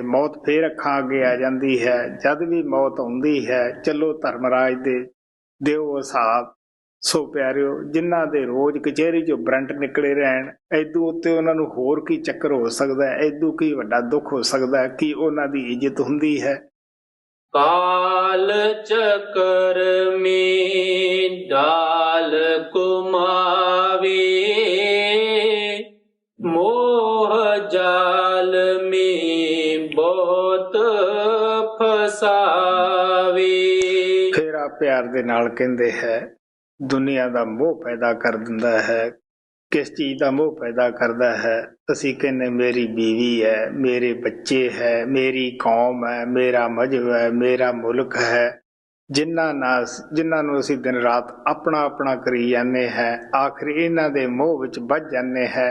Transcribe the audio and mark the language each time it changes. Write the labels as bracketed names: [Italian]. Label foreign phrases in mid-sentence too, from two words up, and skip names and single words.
[Punjabi] ਮੌਤ ਫੇਰ ਅੱਖਾਂ ਅੱਗੇ ਆ ਜਾਂਦੀ ਹੈ। ਜਦ ਵੀ ਮੌਤ ਆਉਂਦੀ ਹੈ, ਚਲੋ ਧਰਮਰਾਜ ਦੇ ਦਿਓ ਹਿਸਾਬ, ਸੋ ਪਿਆਰਿਓ, ਜਿਨ੍ਹਾਂ ਦੇ ਰੋਜ਼ ਕਚਹਿਰੀ 'ਚੋਂ ਬਰੰਟ ਨਿਕਲੇ ਰਹਿਣ, ਐਦੂ ਉੱਤੇ ਉਹਨਾਂ ਨੂੰ ਹੋਰ ਕੀ ਚੱਕਰ ਹੋ ਸਕਦਾ ਹੈ, ਐਦੂ ਕੀ ਵੱਡਾ ਦੁੱਖ ਹੋ ਸਕਦਾ ਹੈ ਕਿ ਉਹਨਾਂ ਦੀ ਇੱਜ਼ਤ ਹੁੰਦੀ ਹੈ। [Hindi] काल चक्र में डाल कुमावे, मोह जाल में बहुत फसावे। [Punjabi] ਫੇਰਾ ਪਿਆਰ ਦੇ ਨਾਲ ਕਹਿੰਦੇ ਹੈ, ਦੁਨੀਆ ਦਾ ਮੋਹ ਪੈਦਾ ਕਰ ਦਿੰਦਾ ਹੈ। ਕਿਸ ਚੀਜ਼ ਦਾ ਮੋਹ ਪੈਦਾ ਕਰਦਾ ਹੈ? ਅਸੀਂ ਕਹਿੰਦੇ ਮੇਰੀ ਬੀਵੀ ਹੈ, ਮੇਰੇ ਬੱਚੇ ਹੈ, ਮੇਰੀ ਕੌਮ ਹੈ, ਮੇਰਾ ਮਜ਼ਹਬ ਹੈ, ਮੇਰਾ ਮੁਲਕ ਹੈ। ਜਿਨ੍ਹਾਂ ਨੂੰ ਅਸੀਂ ਦਿਨ ਰਾਤ ਆਪਣਾ ਆਪਣਾ ਕਰੀ ਜਾਂਦੇ ਹੈ, ਆਖਿਰ ਇਹਨਾਂ ਦੇ ਮੋਹ ਵਿੱਚ ਵੱਜ ਜਾਂਦੇ ਹੈ।